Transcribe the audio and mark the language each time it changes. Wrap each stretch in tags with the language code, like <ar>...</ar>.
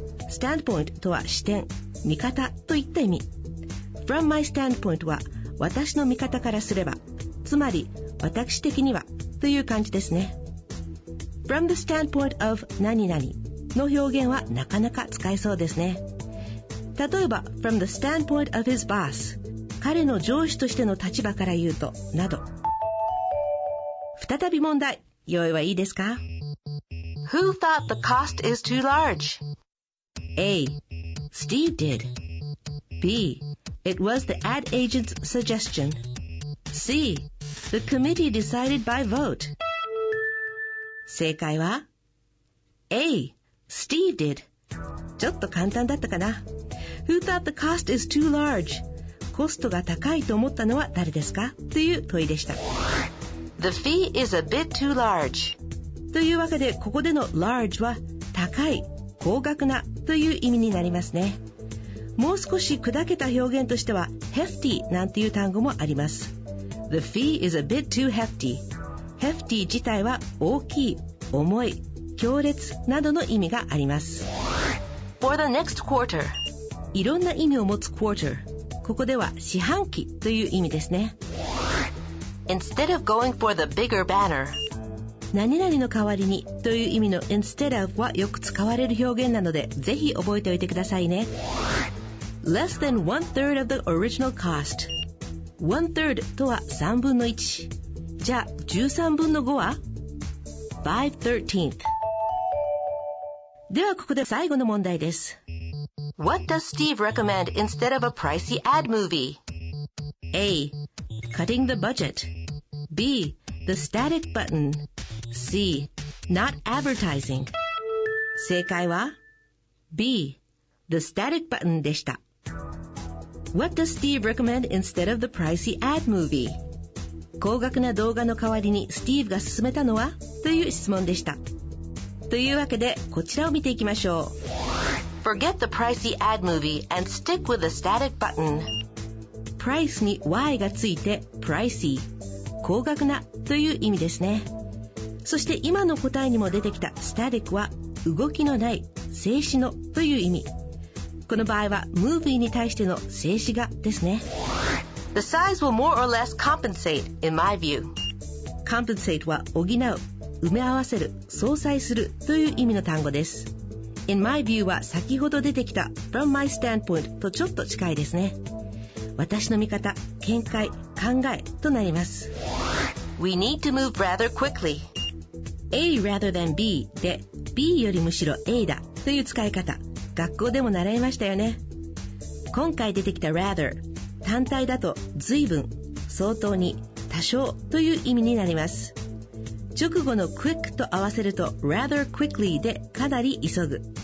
<ja>standpoint とは視点、見方といった意味。</ja> <en>From my standpoint</en> <ja>は私の見方からすれば、つまり私的にはという感じですね。</ja> <en>From the standpoint of</en> <ja>何々の表現はなかなか使えそうですね。例えば</ja> <en>From the standpoint of his boss</en> <ja>彼の上司としての立場から言うとなど。再び問題。用意はいいですか？</ja> <en>Who thought the cost is too large? A. Steve did. B. It was the ad agent's suggestion. C. The committee decided by vote.</en> <ja>正解は</ja> <en>A. Steve did.</en> <ja>ちょっと簡単だったかな。</ja> <en>Who thought the cost is too large?</en> <ja>コストが高いと思ったのは誰ですか？という問いでした。</ja> <en>The fee is a bit too large.</en> <ja>というわけで、ここでの large は高い、高額なという意味になりますね。もう少し砕けた表現としては hefty なんていう単語もあります。</ja> <en>The fee is a bit too hefty.</en> <ja>hefty 自体は大きい、重い、強烈などの意味があります。</ja> <en>For the next quarter.</en> <ja>いろんな意味を持つ quarter。ここでは四半期という意味ですね。</ja> <en>Instead of going for the bigger banner.</en> <ja>何々の代わりにという意味の instead of はよく使われる表現なので、ぜひ覚えておいてくださいね。</ja> <en>Less than 1/3 of the original cost.</en> <ja>1/3 とは3分の1。じゃあ13分の5は 5/13。ではここで最後の問題です。</ja> <en>What does Steve recommend instead of a pricey ad movie? A. Cutting the budget. B. The static button. C. Not advertising.</en> <ja>正解は B.</ja> <en>The static button でした。 What does Steve recommend instead of the pricey ad movie?</en> <ja>高額な動画の代わりにスティーブが勧めたのはという質問でした。というわけで、こちらを見ていきましょ</ja> <en>う。Forget the pricey ad movie and stick with the static button.</en> <ja>プライスに Y がついて pricey、高額なという意味ですね。そして今の答えにも出てきた static は動きのない、静止のという意味。この場合は movie に対しての静止画ですね。</ja> <en>The size will more or less compensate, in my view.</en> <ja>compensate は補う、埋め合わせる、相殺するという意味の単語です。</ja> <en>In my view</en> <ja>は先ほど出てきた</ja> <en>from my standpoint</en> <ja>とちょっと近いですね。私の見方、見解、考えとなります。</ja> <en>We need to move rather quickly. A rather than B</en> <ja>で B よりむしろ A だという使い方、学校でも習いましたよね。今回出てきた rather、単体だと随分、相当に、多少という意味になります。直後の quick と合わせると</ja> <en>rather quickly</en> <ja>でかなり急ぐ。</ja>